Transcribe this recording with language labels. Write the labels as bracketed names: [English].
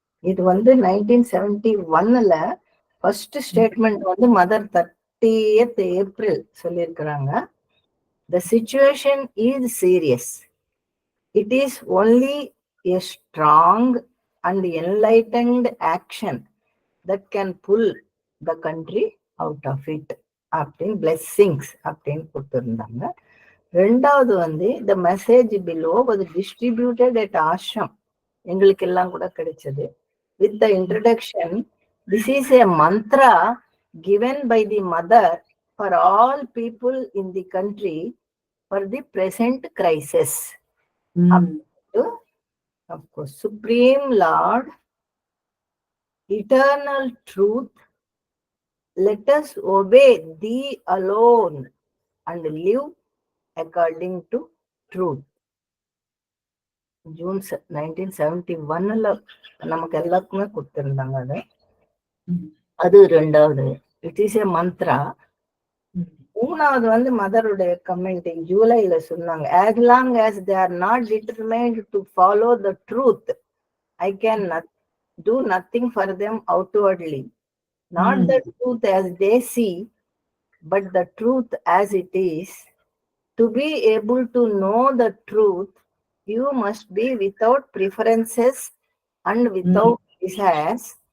[Tamil] இது வந்து 1971ல first statement வந்து மதர் 30th ஏப்ரல் சொல்லியிருக்கிறாங்க. [English] The situation is serious. It is only a strong and enlightened action that can pull the country out of it. [Tamil] அப்படின்னு blessings அப்படின்னு கொடுத்திருந்தாங்க. ரெண்டாவது வந்து [English] the message below was distributed at ashram. [Tamil] எங்களுக்கு எல்லாம் கூட கிடைச்சது. [English] With the introduction, this is a mantra given by the mother for all people in the country for the present crisis. Of course, Supreme Lord, eternal truth, let us obey thee alone and live according to truth. [Tamil] June 1971ல நமக்கு எல்லாருக்குமே கொடுத்திருந்தாங்க. அது ரெண்டாவது. [English] It is a mantra. [Tamil] மூணாவது வந்து மதருடைய comment ஜூலைல சொன்னாங்க. [English] as long as they are not determined to follow the truth, I can do nothing for them outwardly. Not the truth as they see, but the truth as it is. To be able to know the truth, you must be without preferences and without desires,